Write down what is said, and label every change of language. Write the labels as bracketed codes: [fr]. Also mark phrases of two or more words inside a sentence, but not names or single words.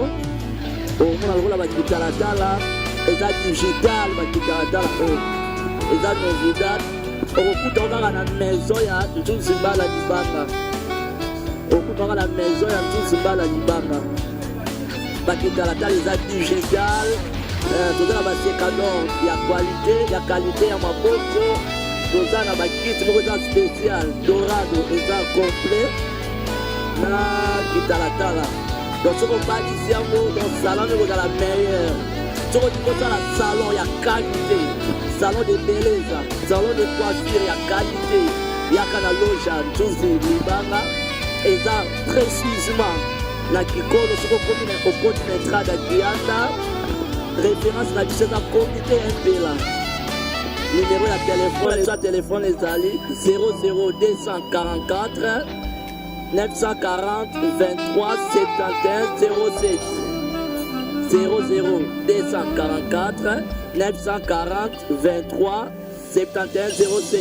[ln] omona lokola bakitalatala, eza digital bakitalatala oyo, eza novidad, okokuta kaka na maison ya Nzuzi Mbala Libanga, okokuta kaka na maison ya Nzuzi Mbala Libanga, bakitalatala eza digital, toza na basekador ya qualité ya maboko, toza na bakiti moko eza spécial dorado eza complet na kitalatala. Donc soki obalisi yango donc salon moko ozala meilleur. Soki olingi kosala salon ya qualité, salon de beleza, [fr] salon de coiffure [ln] ya qualité, yaka na loja Nzuzi Libanga eza précisément na Kikolo. Soki okoti na entrada Kianda, référence na biso eza comité impela. [fr] Numéro de téléphone, soit téléphone ezali 00244 940 23 71 07 00244 940 23 71 07.